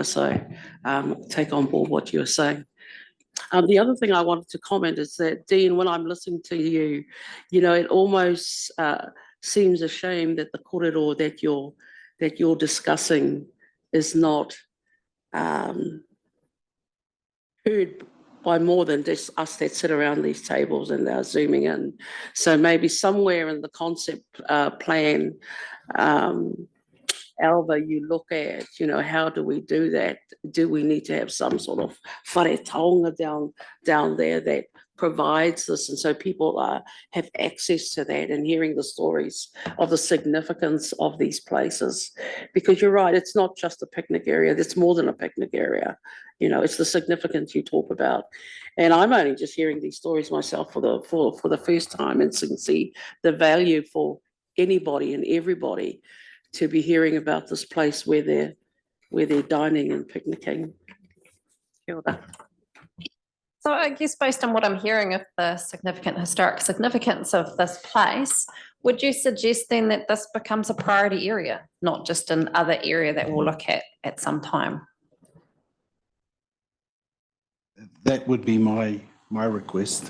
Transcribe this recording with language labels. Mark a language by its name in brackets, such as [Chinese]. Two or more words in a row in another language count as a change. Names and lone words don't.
[English] So take on board what you're saying. The other thing I wanted to comment is that, Dean, when I'm listening to you, it almost seems a shame that the kōrero that you're discussing is not heard by more than just us that sit around these tables and they're zooming in. So maybe somewhere in the concept plan, Alva, you look at, how do we do that? Do we need to have some sort of [Māori] whare taonga [English] down there that provides this? And so people have access to that and hearing the stories of the significance of these places. Because you're right, it's not just a picnic area. It's more than a picnic area. It's the significance you talk about. And I'm only just hearing these stories myself for the first time, and can see the value for anybody and everybody to be hearing about this place where they're dining and picnicking. [Māori] Kia ora. [English] So I guess based on what I'm hearing of the significant historic significance of this place, would you suggest then that this becomes a priority area, not just an other area that we'll look at some time? That would be my request.